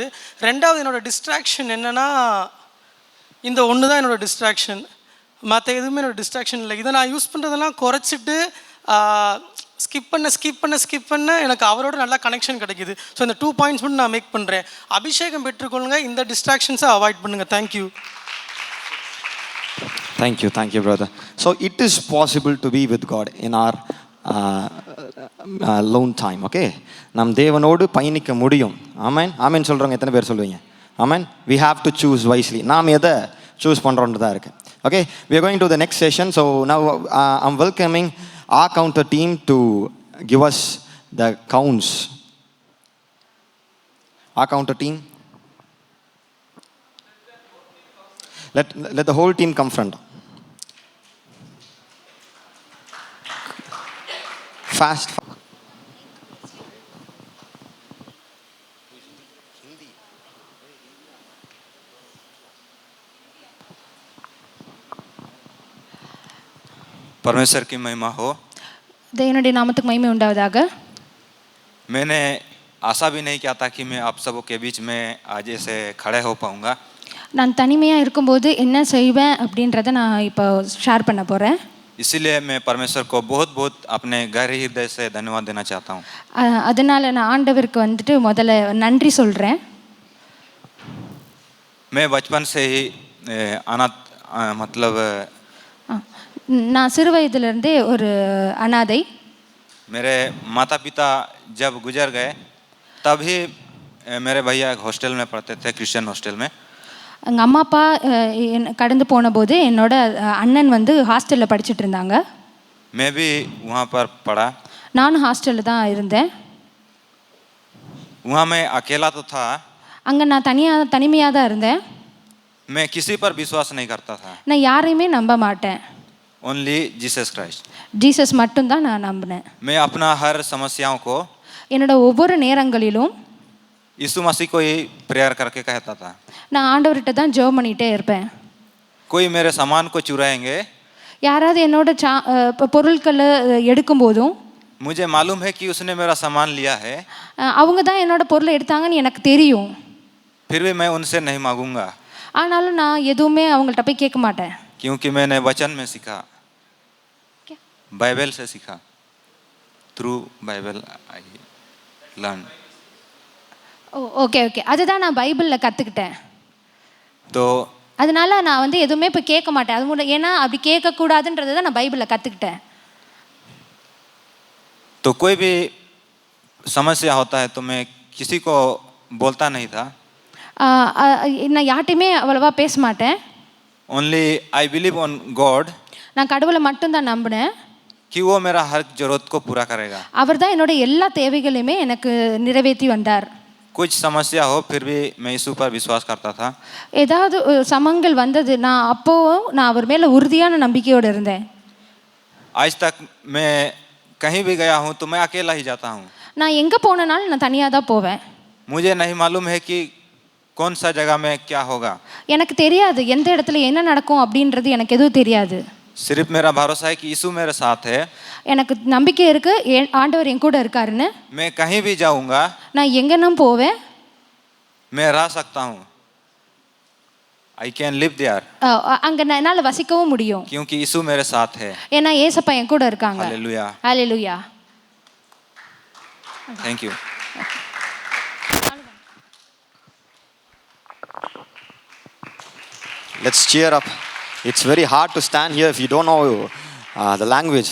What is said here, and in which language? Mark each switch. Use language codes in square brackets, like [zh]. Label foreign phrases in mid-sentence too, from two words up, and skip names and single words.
[ta] ரெண்டாவது என்னோடய டிஸ்ட்ராக்ஷன் என்னென்னா, இந்த ஒன்று தான் என்னோடய டிஸ்ட்ராக்ஷன். மற்ற எதுவுமே என்னோடய டிஸ்ட்ராக்ஷன் இல்லை. இதை நான் யூஸ் பண்ணுறதெல்லாம் குறைச்சிட்டு ஸ்கிப் பண்ண எனக்கு அவரோட நல்லா கனெக்ஷன் கிடைக்குது. ஸோ இந்த 2 பாயிண்ட்ஸ் மட்டும் நான் மேக் பண்ணுறேன். அபிஷேகம் பெற்றுக்கொள்ளுங்க, இந்த டிஸ்ட்ராக்ஷன்ஸை அவாய்ட் பண்ணுங்கள். [en] Thank you. Thank you, brother. So it is possible to be with God in our lone time, okay? [ta] நம் தேவனோடு பயணிக்க முடியும். ஆமென். ஆமென் சொல்கிறவங்க எத்தனை பேர் சொல்லுவீங்க? ஆமென். [en] We have to choose wisely. [ta] நாம் எதை சூஸ் பண்ணுறோன்னு தான் இருக்குது. [en] Okay, we are going to the next session. So now I'm welcoming our counter team to give us the counts. Our counter team. Let the whole team come front. Fast. [hi] परमेश्वर की महिमा हो. [ta] தேவனுடைய நாமத்துக்கு மகிமை உண்டாவதாக. [hi] मैंने आशा भी नहीं किया था कि मैं आप सबों के बीच में आज ऐसे खड़े हो पाऊंगा. [ta] நான் தனிமையாக இருக்கும்போது என்ன செய்வேன் அப்படின்றத நான் இப்போ ஷேர் பண்ண போகிறேன். [hi] इसीलिए मैं परमेश्वर को बहुत बहुत अपने गहरे हृदय से धन्यवाद देना चाहता हूँ. [ta] அதனால் நான் ஆண்டவருக்கு வந்துட்டு முதல்ல நன்றி சொல்கிறேன். [hi] मैं बचपन से ही अनाथ मतलब [ta] நான் சிறு வயதிலிருந்தே ஒரு அனாதை. [hi] मेरे माता पिता जब गुजर गए तभी मेरे भैया एक हॉस्टल में पढ़ते थे, [en] Christian hostel [hi] में. [ta] எங்கள் அம்மா அப்பா கடந்து போன போது என்னோட அண்ணன் வந்து ஹாஸ்டலில் படிச்சுட்டு இருந்தாங்க. [hi] मैं भी वहाँ पर पढ़ा. [ta] நானும் ஹாஸ்டலில் தான் இருந்தேன். [hi] वहाँ मैं अकेला तो था. [ta] அங்கே நான் தனிமையாக தான் இருந்தேன். [hi] मैं किसी पर विश्वास नहीं करता था. [ta] நான் யாரையுமே நம்ப மாட்டேன். [en] Only Jesus Christ. [ta] ஜீசஸ் மட்டும்தான் நான் நம்பினேன். [hi] मैं अपना हर समस्याओं को [ta] என்னோட ஒவ்வொரு நேரங்களிலும் [hi] यीशु मसीह को ही प्रेयर करके कहता था. [ta] நான் ஆண்டவர்கிட்ட தான் ஜெபம் பண்ணிகிட்டே இருப்பேன். [hi] कोई मेरे सामान को चुराएंगे, [ta] யாராவது என்னோட பொருட்களை எடுக்கும்போதும் [hi] मुझे मालूम है कि उसने मेरा सामान लिया है, [ta] அவங்க தான் என்னோட பொருளை எடுத்தாங்கன்னு எனக்கு தெரியும். [hi] फिर भी मैं उनसे नहीं मांगूंगा. [ta] ஆனாலும் நான் எதுவுமே அவங்கள்ட்ட போய் கேட்க மாட்டேன். [hi] क्योंकि मैंने वचन में सीखा, बाइबल से सीखा. [en] Through Bible I learn. [ta] ஓகே அதுதான் நான் பைபிளில் கற்றுக்கிட்டேன். [hi] तो [ta] அதனால நான் வந்து எதுவுமே போய் கேட்க மாட்டேன். அது ஏன்னா அப்படி கேட்கக்கூடாதுன்றதை தான் நான் பைபிளில் கற்றுக்கிட்டேன். [hi] तो कोई भी समस्या होता है तो मैं किसी को बोलता नहीं था. [ta] நான் யார்ட்டையுமே அவ்வளவா பேச மாட்டேன். [en] Only I believe on God. [ta] நான் கடவுளை மட்டும்தான் நம்பினேன். [hi] कि वो मेरा हर जरूरत को पूरा करेगा. [ta] அவர் தான் என்னோட எல்லா தேவைகளையுமே எனக்கு நிறைவேற்றி வந்தார். [hi] कुछ समस्या हो फिर भी मैं यीशु पर विश्वास करता था. [ta] ஏதாவது சமங்கள் வந்தது நான் அவர் மேலே உறுதியான நம்பிக்கையோடு இருந்தேன். [hi] आज तक मैं कहीं भी गया हूँ तो मैं अकेला ही जाता हूँ. [ta] நான் எங்கே போனனாலும் நான் தனியாக தான் போவேன். [hi] मुझे नहीं मालूम है कि कौन सा जगह में क्या होगा. [ta] எனக்கு தெரியாது எந்த இடத்துல என்ன நடக்கும் அப்படின்றது எனக்கு எதுவும் தெரியாது. [hi] सिर्फ मेरा भरोसा है कि यीशु मेरे साथ है. [ta] எனக்கு நம்பிக்கை இருக்கு ஆண்டவர் என் கூட இருக்காருன்னு. [hi] मैं कहीं भी जाऊंगा, [ta] நான் எங்கேனும் போவேன், [hi] मैं रह सकता हूँ. [en] I can live there. [ta] அங்க என்னால வசிக்கவும் முடியும். [hi] क्योंकि यीशु मेरे साथ है. [ta] ஏன்னா ஏசப்பா என் கூட இருக்காங்க. [hi] हालेलुया. हालेलुया. [en] Thank you. Let's cheer up. It's very hard to stand here if you don't know the language.